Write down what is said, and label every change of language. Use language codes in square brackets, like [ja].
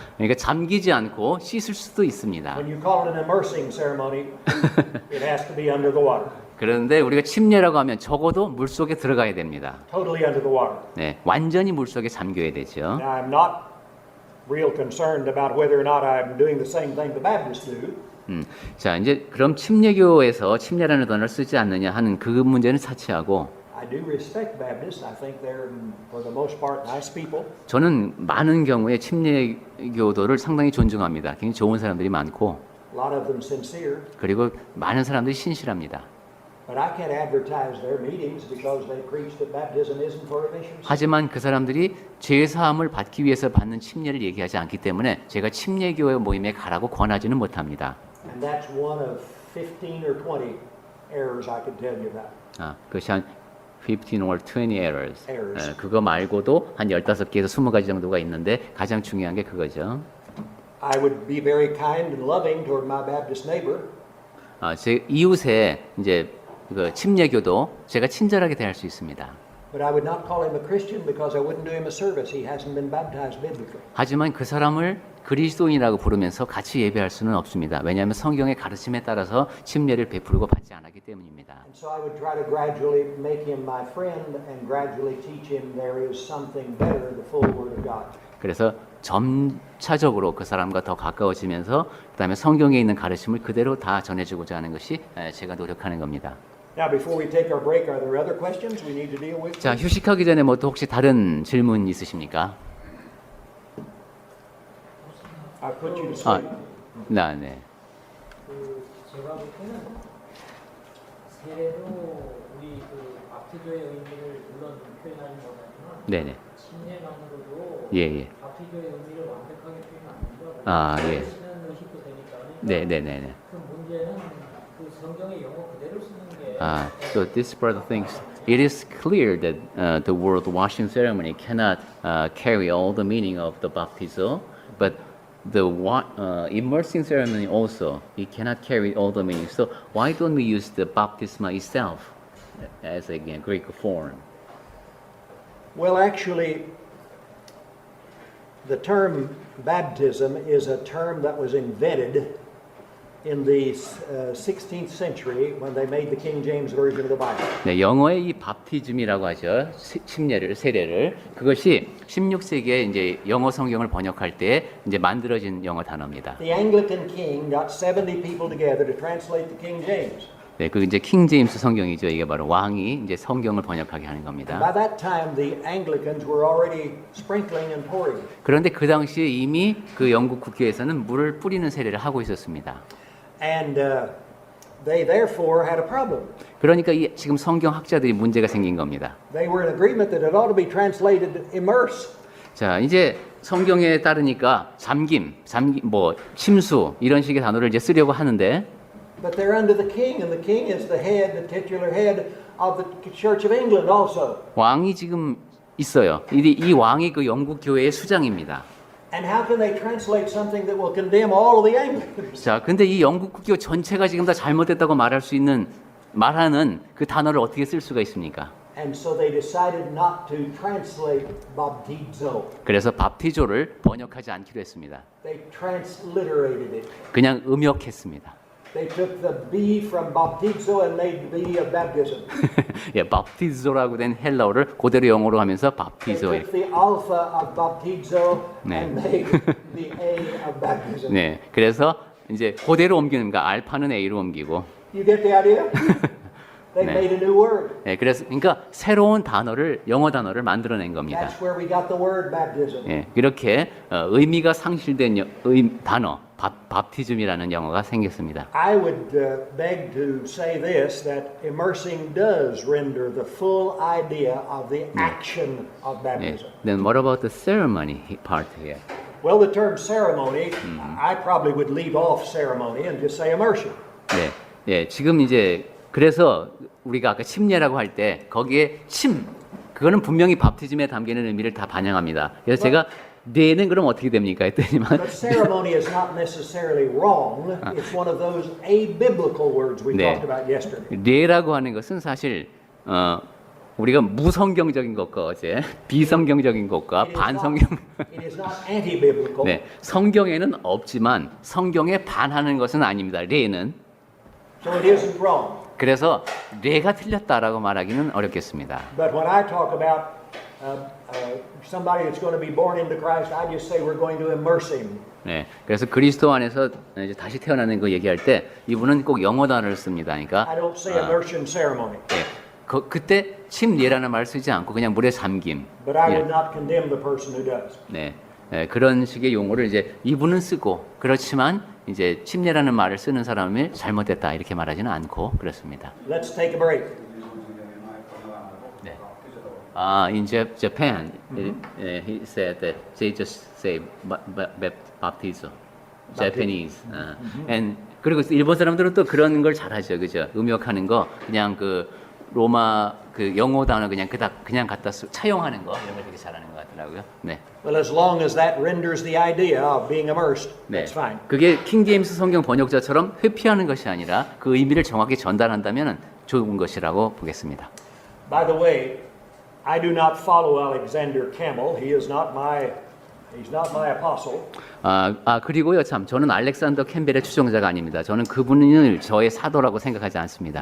[ko] 그러니까 잠기지 않고 씻을 수도 있습니다. [en] When you call it an immersing ceremony, it has to be under the water. [ko] 그런데 우리가 침례라고 하면 적어도 물 속에 들어가야 됩니다. [en] Totally under the water. [ko] 네, 완전히 물 속에 잠겨야 되죠. [en] Now, I'm not real concerned about whether or not I'm doing the same thing the Baptists do. [ko] 자, 이제 그럼 침례교에서 침례라는 단어를 쓰지 않느냐 하는 그 문제는 차치하고 [en] I do respect Baptists. I think they're, for the most part, nice people. [ko] 저는 많은 경우에 침례교도를 상당히 존중합니다. 굉장히 좋은 사람들이 많고 [en] A lot of them sincere. [ko] 그리고 많은 사람들이 신실합니다. [en] But I can't advertise their meetings because they preach that baptism isn't for remission. [ko] 하지만 그 사람들이 죄사함을 받기 위해서 받는 침례를 얘기하지 않기 때문에 제가 침례교회 모임에 가라고 권하지는 못합니다. [en] And that's one of 15 or 20 errors I could tell you about. [ko] 그것이 한 [en] 15 or 20 errors. Errors. [ko] 그거 말고도 한 15개에서 20가지 정도가 있는데 가장 중요한 게 그거죠. [en] I would be very kind and loving toward my Baptist neighbor. [ko] 제 이웃에 이제 그 침례교도 제가 친절하게 대할 수 있습니다. [en] But I would not call him a Christian because I wouldn't do him a service. He hasn't been baptized biblically. [ko] 하지만 그 사람을 그리스도인이라고 부르면서 같이 예배할 수는 없습니다. 왜냐하면 성경의 가르침에 따라서 침례를 베풀고 받지 않았기 때문입니다. [en] And so I would try to gradually make him my friend and gradually teach him there is something better, the full Word of God. [ko] 그래서 점차적으로 그 사람과 더 가까워지면서 그다음에 성경에 있는 가르침을 그대로 다 전해주고자 하는 것이 제가 노력하는 겁니다. [en] Now, before we take our break, are there other questions we need to deal with? [ko] 자, 휴식하기 전에 뭐 또 혹시 다른 질문 있으십니까? [en] I put you to [ko] 아, [en] sleep. [ko] 네. 제가 볼 때는 세례도 우리 그 바티조의 의미를 물론 표현하는 것이지만 네네. 침례만으로도 예. 바티조의 의미를 완벽하게 표현 안 된다고. 아, 예. 쓰는 의식도 되니까. 네네네. 그 문제는 그 성경의 영어 그대로 쓰는 게. [en] So this brother thinks it is clear that the word washing ceremony cannot carry all the meaning of the baptizo, but the immersing ceremony also it cannot carry all the meaning. So why don't we use the baptisma itself as a Greek form? Well, actually, the term baptism is a term that was invented in the 16th century when they made the King James Version of the Bible. [ko] 네, 영어의 이 밥티즘이라고 하죠. 세례를. 그것이 16세기에 이제 영어 성경을 번역할 때 이제 만들어진 영어 단어입니다. [en] The Anglican king got 70 people together to translate the King James. [ko] 네, 그 이제 킹 제임스 성경이죠. 이게 바로 왕이 이제 성경을 번역하게 하는 [en] By [ko] 겁니다. [en] that time, the Anglicans were already sprinkling and pouring. [ko] 그런데 그 당시에 이미 그 영국 국회에서는 물을 뿌리는 세례를 하고 있었습니다. [en] And they therefore had a problem. [ko] 그러니까 이 지금 성경 학자들이 문제가 생긴 겁니다. [en] They were in agreement that it ought to be translated immerse. [ko] 자, 이제 성경에 따르니까 잠김, 뭐 침수 이런 식의 단어를 이제 쓰려고 하는데 [en] But they're under the king, and the king is the head, the titular head of the Church of England also. [ko] 왕이 지금 있어요. 이 왕이 그 영국 교회의 수장입니다. [en] And how can they translate something that will condemn all of the Anglicans? [ko] 자, 근데 이 영국 국교 전체가 지금 다 잘못됐다고 말하는 그 단어를 어떻게 쓸 수가 있습니까? [en] And so they decided not to translate baptizo. [ko] 그래서 밥티조를 번역하지 않기로 했습니다. [en] They transliterated it. [ko] 그냥 음역했습니다. [en] They took the B from baptizo and made the B of baptism. [ko] 예, 밥티조라고 된 헬라어를 그대로 영어로 하면서 [en] They [ko] 밥티조. [en] took the alpha of baptizo [ko] 네. [en] and made the A of baptism. [ko] 네, 그래서 이제 그대로 옮기는 거 알파는 A로 옮기고. [en] You get the idea? They [ko] 네. [en] made a new word. [ko] 예, 그래서 그러니까 새로운 영어 단어를 만들어낸 겁니다. [en] That's where we got the word baptism. [ko] 예, 이렇게 의미가 상실된 단어 밥티즘이라는 영어가 생겼습니다. [en] I would beg to say this, that immersing does render the full idea of the action of [ko] 예, [en] baptism. then what about the ceremony part here? Well, the term ceremony, I probably would leave off ceremony and just say immersion. [ko] 네, 예, 지금 이제 그래서 우리가 아까 침례라고 할 때 거기에 그거는 분명히 밥티즘에 담기는 의미를 다 반영합니다. 그래서 제가 뇌는 그럼 어떻게 됩니까? 했더니만 [en] But ceremony is not necessarily wrong. It's one of those abiblical words we [ko] 네. [en] talked about yesterday. [ko] 뇌라고 하는 것은 사실 우리가 무성경적인 것과 어제 비성경적인 것과 반성경 [en] It is not anti-biblical. [ko] 네, 성경에는 없지만 성경에 반하는 것은 아닙니다. 뇌는. [en] So it isn't wrong. [ko] 그래서 뇌가 틀렸다라고 말하기는 어렵겠습니다. [en] But when I talk about somebody that's going to be born into Christ, I just say we're going to immerse him. [ko] 네, 그래서 그리스도 안에서 이제 다시 태어나는 거 얘기할 때 이분은 꼭 영어 단어를 씁니다. 그러니까 [en] I don't say immersion ceremony. [ko] 네, 그때 침례라는 말을 쓰지 않고 그냥 물에 잠김. [en] But I [ko] 예, [en] would not condemn the person who does. [ko] 네, 그런 식의 용어를 이제 이분은 쓰고 그렇지만 이제 침례라는 말을 쓰는 사람이 잘못됐다 이렇게 말하지는 않고 그렇습니다. [en] Let's take a break. [ko] 네. [en] In Japan, he said that they just say baptizo, Japanese. [ko] And 그리고 일본 사람들은 또 그런 걸 잘하죠, 그죠? 음역하는 거 그냥 그 로마 그 영어 단어 그냥 갖다 차용하는 거 이런 걸 되게 잘하는 것 같더라고요. 네. [en] Well, as long as that renders the idea of being immersed, [ko] 네. [en] that's fine. [ko] 그게 킹 제임스 성경 번역자처럼 회피하는 것이 아니라 그 의미를 정확히 전달한다면 좋은 것이라고 보겠습니다. [en] By the way, I do not follow Alexander Campbell. He is not my He's not my apostle. [ko] 그리고요 참 저는 알렉산더 캠벨의 추종자가 아닙니다. 저는 그분을 저의 사도라고 생각하지 않습니다.